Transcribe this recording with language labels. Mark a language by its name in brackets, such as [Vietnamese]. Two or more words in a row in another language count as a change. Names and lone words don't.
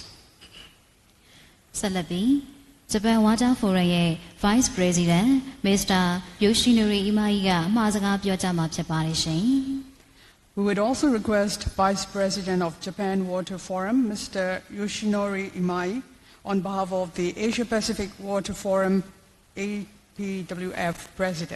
[Burmese] ဆက်လက်ပြီးဂျပန်ဝါဂျာဖိုရမ်ရဲ့ [English] Vice President Mr. [Burmese] Yoshinori Imai ကအမှာစကားပြောကြားမှာဖြစ်ပါတယ်ရှင် [English] We would also request Vice President of Japan Water Forum, Mr. Yoshinori Imai, on behalf of the Asia Pacific Water Forum APWF President.